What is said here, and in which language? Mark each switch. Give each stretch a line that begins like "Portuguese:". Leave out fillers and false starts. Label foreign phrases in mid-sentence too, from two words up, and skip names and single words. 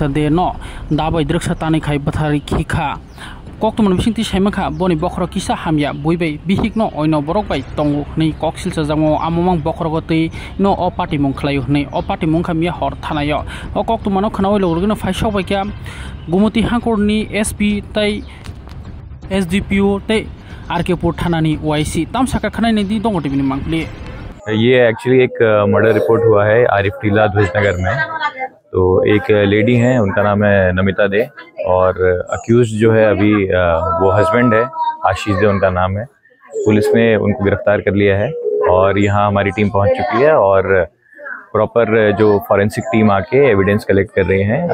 Kok Borok: दे न दा बैद्रक सा तानै खाय बोथारि खिखा कक्तमन बिसिंति साइमाखा बनि बखर किसा हामिया बयबै बिहिंगनो अयनो बरक बाय तंगु नै कक्सिलसा जामो आमोमां बखर गतै न अ पाटिमं खलायो नै अ पाटिमंखा मिया हर थानायो अ कक्तमनो खनावै लगरगनो फाइसाव बायक्या गुमति हांकरनि एसपी तै एसडीपीओ तै आरकेपुर थानानी ओआईसी तम साका खनाय ने दी दंग टीवी मंगली।
Hindi: ये एक्चुअली एक
English: murder report
Hindi: हुआ है आरिफ टीला ध्वजनगर में। तो एक लेडी हैं, उनका नाम है नमिता दे, और अक्यूज जो है अभी वो हस्बैंड है, आशीष दे उनका नाम है। पुलिस ने उनको गिरफ्तार कर लिया है और यहाँ हमारी टीम पहुँच चुकी है और प्रॉपर जो
English: forensic team
Hindi: आके
English: evidence collect
Hindi: कर रहे हैं।